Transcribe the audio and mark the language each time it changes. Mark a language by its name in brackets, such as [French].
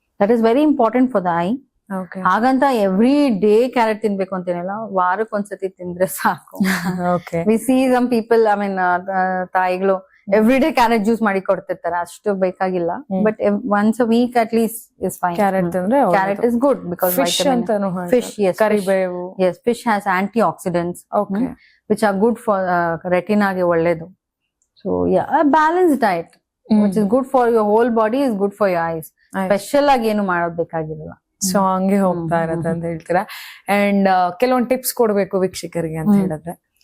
[English] That is very important for the eye. [Kannada] ಹಾಗಂತ every day carrot ತಿನ್ಬೇಕು ಅಂತೇನಿಲ್ಲ, ವಾರಕ್ಕೊಂದ್ಸತಿ ತಿಂದ್ರೆ ಸಾಕು. [English] we see some people, I mean [Kannada] ತಾಯಿಗಳು ಎವ್ರಿ ಡೇ ಕ್ಯಾರೆಟ್ ಜ್ಯೂಸ್ ಮಾಡಿ ಕೊಡ್ತಿರ್ತಾರೆ, ಅಷ್ಟು ಬೇಕಾಗಿಲ್ಲ. [English] But once a week at least is fine. Carrot is good because fish, yes, [Kannada] ಕರಿಬೇವು, [English] yes, fish has antioxidants, okay, which are good for [Kannada] ರೆಟಿನಾಗೆ ಒಳ್ಳೇದು. [English] So yeah, a balanced diet which is good for your whole body is good for your eyes. [Kannada] Special ಆಗಿ ಏನು ಮಾಡೋದ್ ಬೇಕಾಗಿರಲ್ಲ. So ಹಂಗೆ ಹೋಗ್ತಾ ಇರತ್ತೆ ಅಂತ ಹೇಳ್ತೀರಾ. ಅಂಡ್ ಕೆಲವೊಂದು ಟಿಪ್ಸ್ ಕೊಡ್ಬೇಕು ವೀಕ್ಷಕರಿಗೆ ಅಂತ ಹೇಳಿದ್ರೆ